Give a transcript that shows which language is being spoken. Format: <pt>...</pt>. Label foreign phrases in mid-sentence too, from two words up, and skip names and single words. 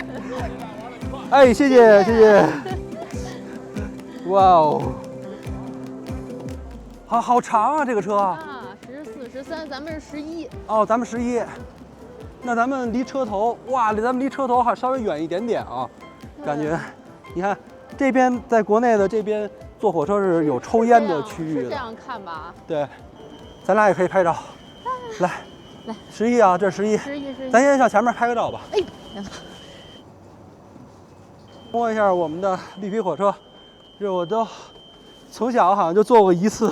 <zh>哎，謝謝。哇哦，好長啊，這個車。啊，14、13，咱們是11。哦，咱們11。那咱們離車頭，哇，咱們離車頭還稍微遠一點點啊，感覺，你看。這邊在國內的這邊坐火車是有抽煙的區域的，是這樣看吧？對，咱倆也可以拍照。來，11啊，這是11，咱先上前面拍個照吧。哎，摸一下我們的綠皮火車，這我都從小好像就坐過一次。</zh>